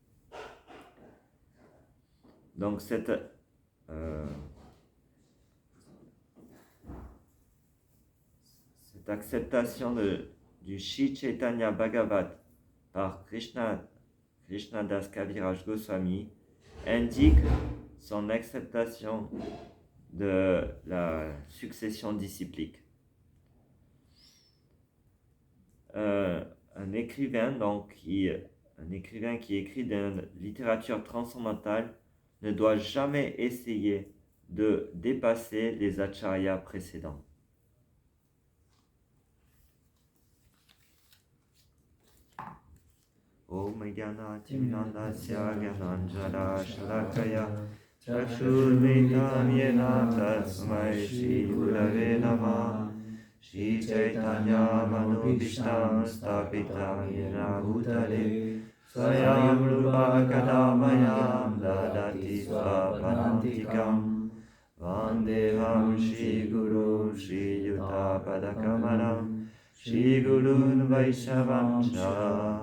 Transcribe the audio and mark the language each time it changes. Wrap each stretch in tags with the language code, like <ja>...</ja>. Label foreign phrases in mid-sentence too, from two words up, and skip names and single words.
<fr>Donc cette acceptation du Shri Chaitanya Bhagavat par Krishna Das Kaviraj Goswami indique son acceptation de la succession disciplique. Un écrivain qui écrit de la littérature transcendantale ne doit jamais essayer de dépasser les acharyas précédents.</fr> <sa>ॐ अज्ञान तिमिरान्धस्य ज्ञानाञ्जन शलाकया चक्षुरुन्मीलितं येन तस्मै श्री गुरवे नमः श्री चैतन्य मनोऽभीष्टं स्थापितं येन भूतले स्वयं रूपः कदा मह्यं ददाति स्वपदान्तिकम् वन्देऽहं श्री गुरोः श्रीयुत पदकमलं श्री गुरून् वैष्णवां च</sa>